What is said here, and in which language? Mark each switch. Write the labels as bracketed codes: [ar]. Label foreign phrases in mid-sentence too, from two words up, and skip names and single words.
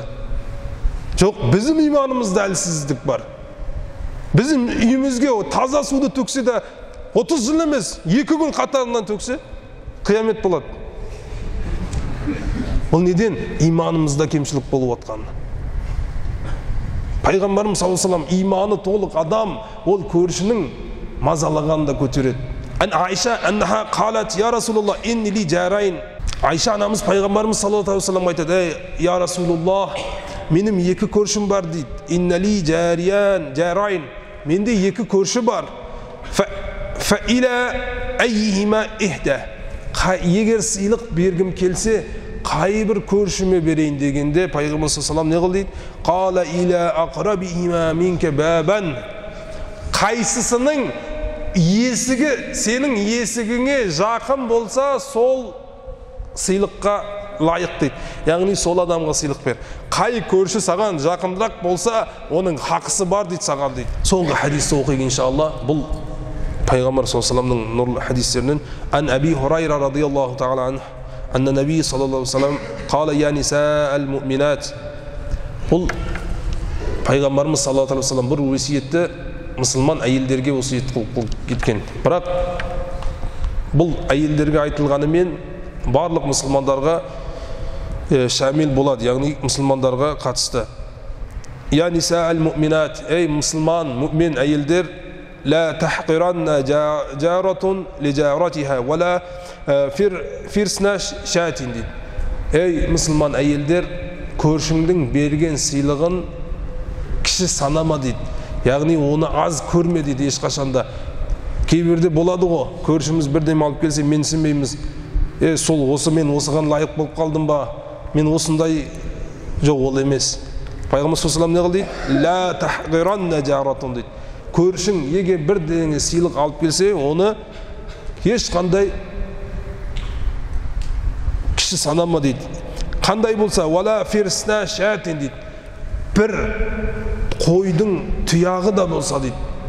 [kk] Жоқ, біздің иманымызда әлсіздік бар. Bizim үйімізге таза суды төксе де 30 жыл емес, 2 күн қатарынан төксе қиямет болады. Бұл неден? Иманымызда кемшілік болып отқан. Пайғамбарымыз [ar] صلى الله عليه وسلم [kk] иманы толық адам ол көршінің мазалағанда көтереді. [ar] عائشة أنها قالت يا رسول الله إني لي جارين. [kk] Айша анамыз пайғамбарымыз [ar] صلى الله عليه وسلم [kk] айтады: [ar] يا رسول الله, [kk] менің 2 көршім бар дейді. [ar] إن لي جارين. [kk] Менде 2 көрші бар. [ar] فإلى أيهما أهدي. [kk] Егер сыйлық бергім келсе, қай бір көршіме берейін дегенде пайғамбар [ar] صلى الله عليه وسلم [kk] не қыл дейді? [ar] قال إلى أقربهما منك بابا. [kk] Қайсысының есігі сенің есігіңе жақын болса, сол сыйлыққа лайық дейді. Яғни сол адамға сыйлық бер. Қай көрші саған жақындырақ болса, оның хақысы бар дейді саған дейді. Соңғы хадисті оқиық иншалла. Бұл Пайғамбар [ar] صلى الله عليه وسلم [kk] нұрлы хадистерінен. [ar] عن أبي هريرة رضي الله تعالى عنه أن النبي صلى الله عليه وسلم قال يا نساء المؤمنات. [kk] Бұл Пайғамбарымыз [ar] صلى الله عليه وسلم [kk] бір өсиетті мұсылман әйелдерге өсиет қылып кеткен. Бірақ бұл әйелдерге айтылғанымен барлық мұсылмандарға шамил болады, яғни мұсылмандарға қатысты. [ar] يا نساء المؤمنات, [kk] ей мұсылман, мұъмин әйелдер, [ar] لا تحقرن جارة لجارتها ولا فرسنا شاة дейді. [kk] Ей мұсылман әйелдер, көршіңдің берген сыйлығын кіші санама дейді. Яғни оны аз көрме дейді ешқашанда. Кейбірде болады ғой, көршіміз бірдеме алып келсе менсінбейміз. Сол осы мен осыған лайық болып қалдым ба? Мен осындай жоқ, ол емес. Пайғамбар [ar] صلى الله عليه وسلم [kk] не қылды? [ar] لا تحقرن جارة [kk] дейді. Көршің егер бірдеңе сыйлық алып келсе, оны ешқандай кіші санама дейді. Қандай болса, [ar] ولو فرسن شاة [kk] дейді. Бір қойдың тұяғы да болса дейді.